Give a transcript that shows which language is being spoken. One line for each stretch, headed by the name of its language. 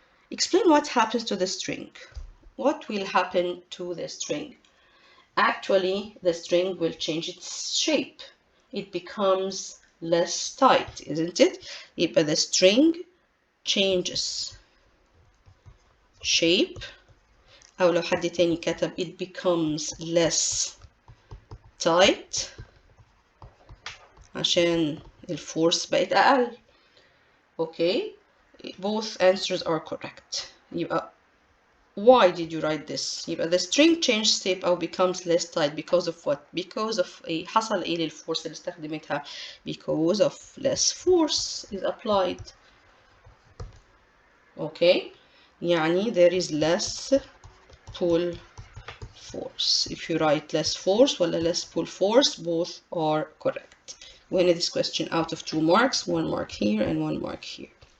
English: Explain what happens to the string. What will happen to the string? Actually, the string will change its shape. It becomes less tight, isn't it?
Arabic: يبقى
English: the string changes shape.
Arabic: أو لو حد تاني كتب
English: it becomes less tight
Arabic: عشان الفورس بقت أقل.
English: Okay, both answers are correct.
Arabic: يبقى
English: why did you write this?
Arabic: يبقى
English: the string changed shape
Arabic: أو
English: becomes less tight because of what? Because of
Arabic: حصل إيه للفورس اللي استخدمتها?
English: Because of less force is applied. Okay,
Arabic: يعني
English: there is less pull force. If you write less force
Arabic: ولا
English: less pull force, both are correct. We end this question out of 2 marks, 1 mark here and 1 mark here.